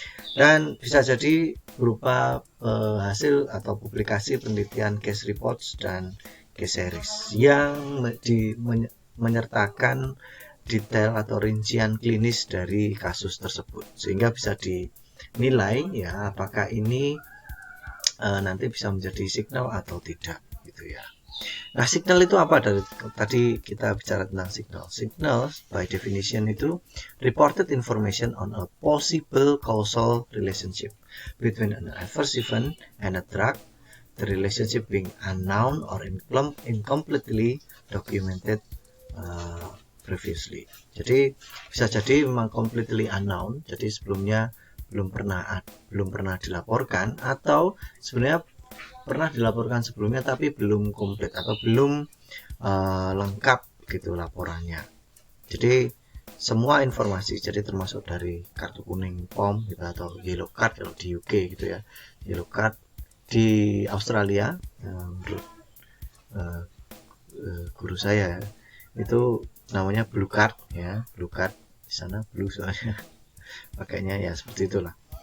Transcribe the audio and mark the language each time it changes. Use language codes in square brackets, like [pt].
[id] Dan bisa jadi berupa hasil atau publikasi penelitian case reports dan case series yang menyertakan detail atau rincian klinis dari kasus tersebut, sehingga bisa dinilai ya apakah ini nanti bisa menjadi signal atau tidak gitu ya. Nah, signal itu apa? Dari tadi kita bicara tentang signal. [en] Signal by definition itu reported information on a possible causal relationship between an adverse event and a drug, the relationship being unknown or incompletely documented previously. [id] Jadi bisa jadi memang completely unknown, jadi sebelumnya belum pernah dilaporkan, atau sebenarnya pernah dilaporkan sebelumnya tapi belum komplit atau belum lengkap gitu laporannya. Jadi semua informasi, jadi termasuk dari kartu kuning POM gitu, atau yellow card kalau di UK gitu ya, yellow card di Australia menurut guru saya itu namanya blue card ya, blue card di sana blue soalnya pakainya ya seperti itulah.